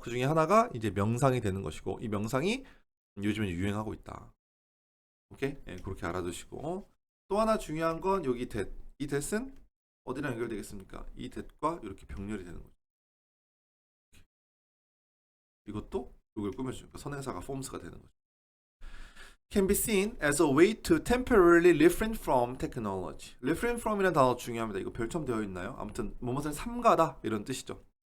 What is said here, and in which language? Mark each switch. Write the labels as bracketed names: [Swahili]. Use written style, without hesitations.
[Korean] 그 중에 하나가 이제 명상이 되는 것이고 이 명상이 요즘에 유행하고 있다. 오케이? 예, 그렇게 알아두시고 또 하나 중요한 건 여기 that. 이 that은 어디랑 연결되겠습니까? 이 that과 이렇게 병렬이 되는 거죠. 이것도 이걸 꾸며주니까 선행사가 forms가 되는 거죠. [English] Can be seen as a way to temporarily refrain from technology. [Korean] refrain from이라는 단어 중요합니다. 이거 별첨 되어 있나요? 아무튼 뭐뭇을 삼가다 이런 뜻이죠.